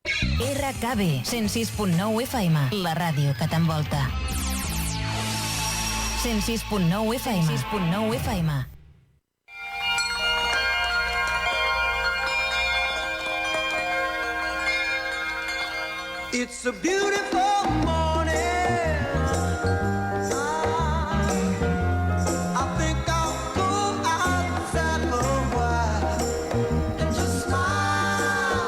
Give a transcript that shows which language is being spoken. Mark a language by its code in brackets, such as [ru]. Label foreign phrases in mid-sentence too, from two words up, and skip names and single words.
[ca] RKB 106.9 FM, la ràdio que t'envolta. 106.9 FM. 106.9 FM. [en] It's a beautiful morning. I think I'll go outside for a while and just smile.